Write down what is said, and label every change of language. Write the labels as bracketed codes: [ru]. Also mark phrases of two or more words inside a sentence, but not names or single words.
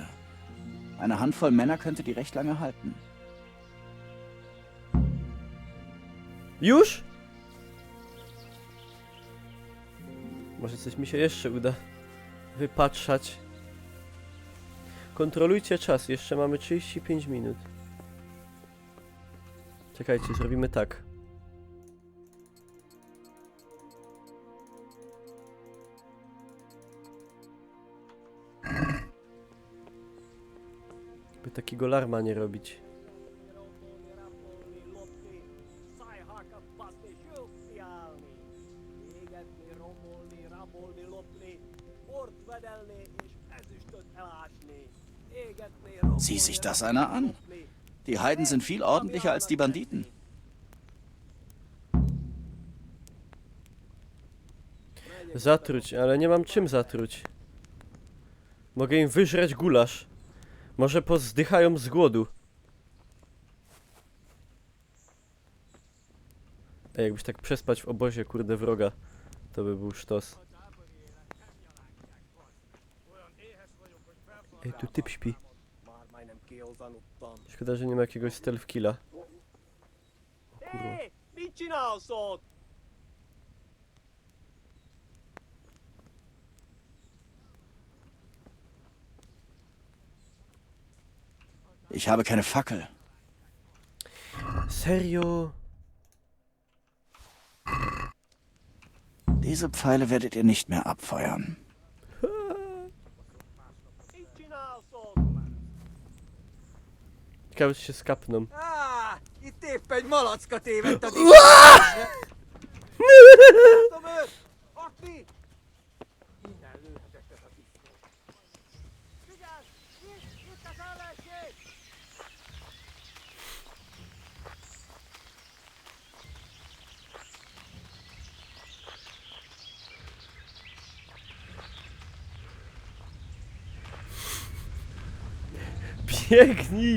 [de] Eine Handvoll Männer könnte die recht lange halten. [pl] Już? Może coś mi się jeszcze uda wypatrzać. Kontrolujcie czas, jeszcze mamy 35 minut. Czekajcie, zrobimy tak. By takiego larma nie robić. [de] Sieh sich das einer an. Die Heiden sind viel ordentlicher als die Banditen. [pl] Zatruć, ale nie mam czym zatruć. Mogę im wyżreć gulasz. Może pozdychają z głodu. Ej, jakbyś tak przespać w obozie, kurde, wroga, to by był sztos. Ej, tu typ śpi. Szkoda, że nie ma jakiegoś [en] stealth killa. [pl] O kurwa. [de] Ich habe keine Fackel. [pl] Serio? [de] Diese Pfeile werdet ihr nicht mehr abfeuern. [pl] Ciekawe, czy się skapną. [hu] Itt épp egy malacka tévedt a Innen lőhetettek a tisztét. Figyelj! Itt az ellenség! [pl] Biegnij!